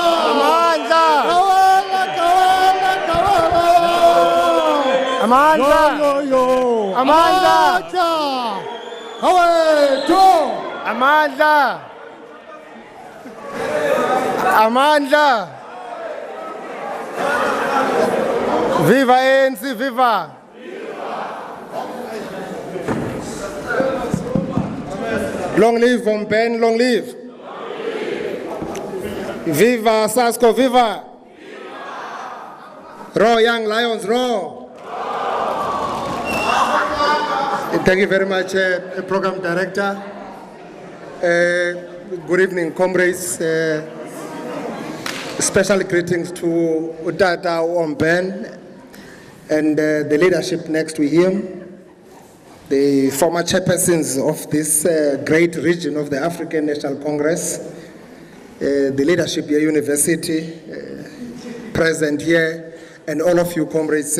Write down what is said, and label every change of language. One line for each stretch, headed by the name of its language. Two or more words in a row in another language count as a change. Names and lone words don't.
Xhosa: Amanda. Kawala, kawala, kawala. Amanda. Yo, yo, yo. Amanda! Amanda! Amanda!
English: Viva ANC, viva! Long live Mben, long live! Viva Sasko, viva! Roar, young lions, roar! Thank you very much, Program Director. Good evening, comrades. Special greetings to Utata Mben and the leadership next to him, the former chairpersons of this great region of the African National Congress, the leadership here, university, present here, and all of you comrades.